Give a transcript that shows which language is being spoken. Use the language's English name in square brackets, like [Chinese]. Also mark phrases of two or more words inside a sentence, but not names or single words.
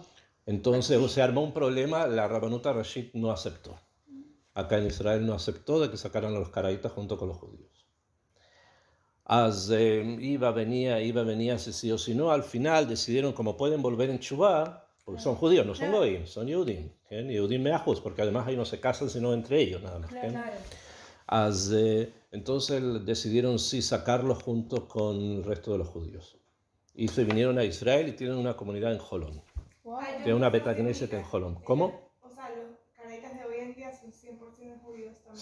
[Spanish] Entonces se armó un problema, la [Hebrew] רבנות ראשית [Spanish] no aceptó. Acá en Israel no aceptó de que sacaran a los caraítas junto con los judíos. Iba, venía, si sí o si no, al final decidieron, como pueden volver en Teshuvá, porque son judíos, no son goyim, son Yehudim. [Hebrew] יהודים מיוחסים, [Spanish] porque además ahí no se casan sino entre ellos nada más. Entonces decidieron sí sacarlos junto con el resto de los judíos. Y se vinieron a Israel y tienen una comunidad en Jolón. Tienen una betagneset en Jolón. ¿Cómo? O sea, los caraítas de hoy en día son 100% judíos también.